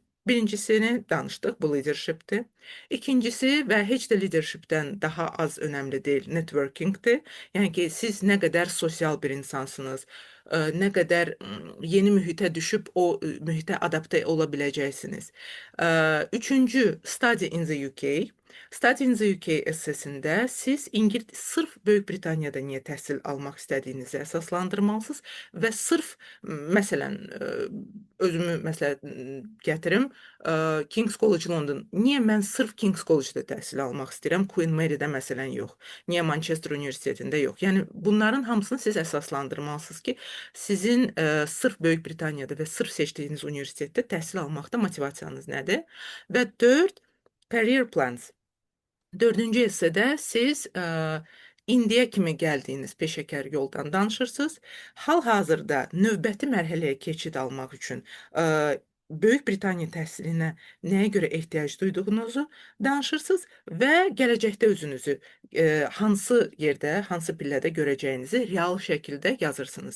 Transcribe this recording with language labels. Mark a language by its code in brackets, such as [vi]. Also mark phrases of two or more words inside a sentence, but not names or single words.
[az] Birincisini danışdıq, bu leadershipdir. İkincisi və heç də leadershipdən daha az önəmli deyil, networkingdir. Yəni ki, siz nə qədər sosial bir insansınız, nə qədər yeni mühitə düşüb o mühitə adaptə ola biləcəksiniz. Üçüncü, [en] Study in the UK. Study in the UK [az] essesində siz sırf Böyük Britaniyada niyə təhsil almaq istədiyinizi əsaslandırmalısınız və sırf, məsələn, özümü məsələn gətirim, King's College London. Niyə mən sırf King's College-da təhsil almaq istəyirəm, Queen Mary-də məsələn yox? Niyə Manchester Universitetində yox? Yəni, bunların hamısını siz əsaslandırmalısınız ki, sizin sırf Böyük Britaniyada və sırf seçdiyiniz universitetdə təhsil almaqda motivasiyanız nədir? Və 4, [en] career plans. [az] 4-cü essedə siz indiyə kimi gəldiyiniz peşəkar yoldan danışırsınız. Hal-hazırda növbəti mərhələyə keçid almaq üçün Böyük Britaniya təhsilinə nəyə görə ehtiyac duyduğunuzu danışırsınız və gələcəkdə özünüzü hansı yerdə, hansı pillədə görəcəyinizi real şəkildə yazırsınız.